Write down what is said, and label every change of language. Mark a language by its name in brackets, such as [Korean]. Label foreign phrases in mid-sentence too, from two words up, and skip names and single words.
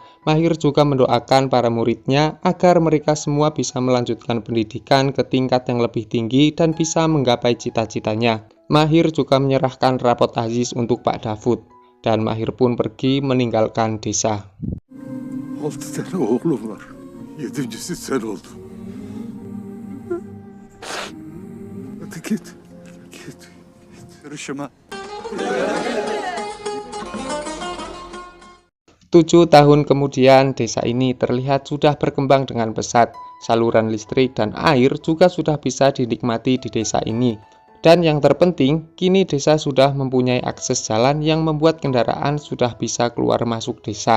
[Indonesian] Mahir juga mendoakan para muridnya agar mereka semua bisa melanjutkan pendidikan ke tingkat yang lebih tinggi dan bisa menggapai cita-citanya. Mahir juga menyerahkan rapot Aziz untuk Pak Davud. Dan Mahir pun pergi meninggalkan desa. [Turkish] 6 tane oğlum var. 7.'si sen oldun. Hadi git. Git. Yarışıma. [Indonesian] 7 tahun kemudian, desa ini terlihat sudah berkembang dengan pesat. Saluran listrik dan air juga sudah bisa dinikmati di desa ini. Dan yang terpenting, kini desa sudah mempunyai akses jalan yang membuat kendaraan sudah bisa keluar masuk desa.